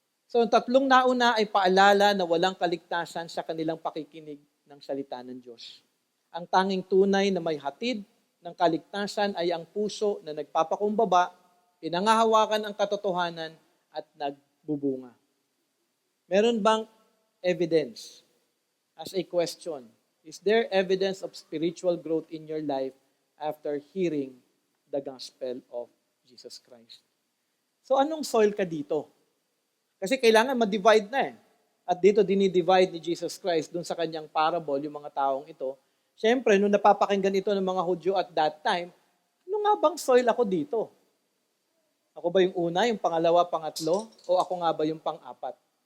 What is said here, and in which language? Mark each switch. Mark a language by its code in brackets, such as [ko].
[tl] So ang tatlong nauna ay paalala na walang kaligtasan sa kanilang pakikinig ng salita ng Diyos. Ang tanging tunay na may hatid ng kaligtasan ay ang puso na nagpapakumbaba, pinangahawakan ang katotohanan at nagbubunga. Meron bang evidence? [en] As a question, is there evidence of spiritual growth in your life after hearing the gospel of Jesus Christ? [tl] So anong soil ka dito? Kasi kailangan ma-divide na eh. At dito dinidivide ni Jesus Christ dun sa kanyang parable, yung mga taong ito. Siyempre, nung napapakinggan ito ng mga Hudyo [en] at that time, [tl] ano nga bang soil ako dito? Ako ba yung una, yung pangalawa, pangatlo? O ako nga ba yung pang-apat?